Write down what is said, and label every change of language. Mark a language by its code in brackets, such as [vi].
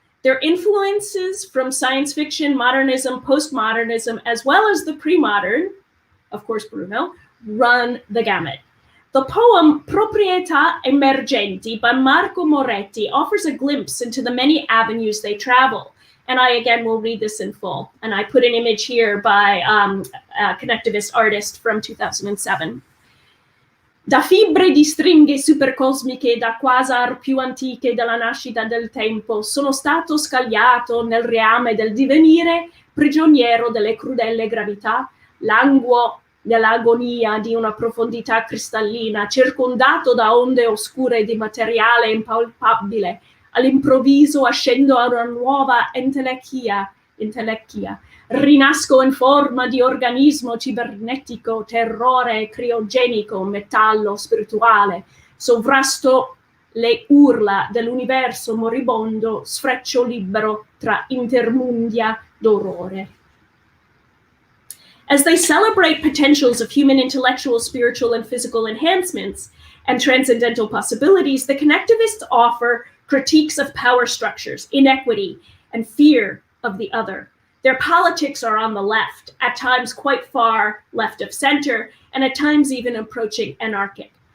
[en] Their influences from science fiction, modernism, postmodernism, as well as the pre-modern, of course Bruno, run the gamut. The poem Proprietà Emergenti by Marco Moretti offers a glimpse into the many avenues they travel. And I, again, will read this in full. And I put an image here by a connectivist artist from 2007. [it] Da fibre di stringhe supercosmiche da quasar più antiche della nascita del tempo sono stato scagliato nel reame del divenire, prigioniero delle crudele gravità, languo nell'agonia di una profondità cristallina, circondato da onde oscure di materiale impalpabile. All'improvviso ascendo a una nuova intellecchia, rinasco in forma di organismo cibernetico, terrore criogenico, metallo spirituale, sovrasto le urla dell'universo moribondo, sfreccio libero tra intermundia d'orrore. [en] As they celebrate potentials of human intellectual, spiritual, and physical enhancements and transcendental possibilities, the connectivists offer critiques of power structures, inequity, and fear of the other. Their politics are on the left, at times quite far left of center, and at times even approaching anarchic.